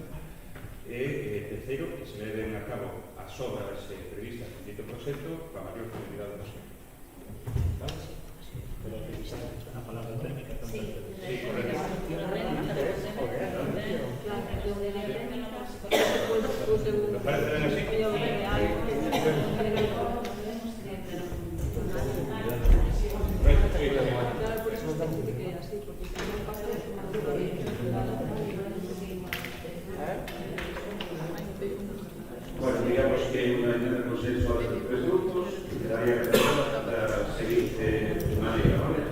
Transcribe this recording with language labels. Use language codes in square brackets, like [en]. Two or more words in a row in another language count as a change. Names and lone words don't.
[gl] E terceiro, que se leven a cabo as obras previstas en dito proxecto coa maior prioridade posible. ¿Vale? Pero a palabra técnica tamén. Sí, correcto. ¿Me parece ben así? Correcto, sí. [es] Bueno, digamos que hay una enmienda de consenso a los tres grupos, quedaría para seguir de manera, ¿vale?